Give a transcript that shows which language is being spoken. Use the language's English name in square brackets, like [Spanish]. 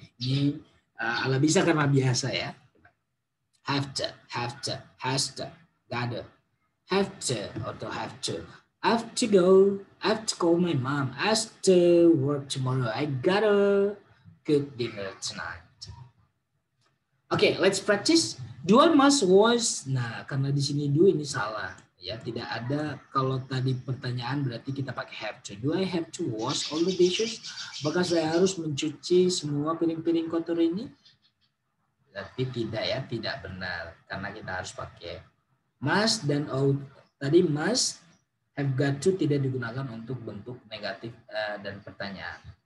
[Indonesian] Ini ala bisa karena biasa, ya. [English] Have to, has to, gotta, have to atau have to. I have to go. I have to call my mom. I have to work tomorrow. I gotta cook dinner tonight. Okay, let's practice. Do I must was. [Indonesian] Nah, karena di sini do ini salah. Ya, tidak ada. Kalau tadi pertanyaan berarti kita pakai [English] have to. Do I have to wash all the dishes? [Indonesian] Apakah saya harus mencuci semua piring-piring kotor ini? Berarti tidak ya, tidak benar. Karena kita harus pakai must dan ought. Tadi must, have got to tidak digunakan untuk bentuk negatif dan pertanyaan.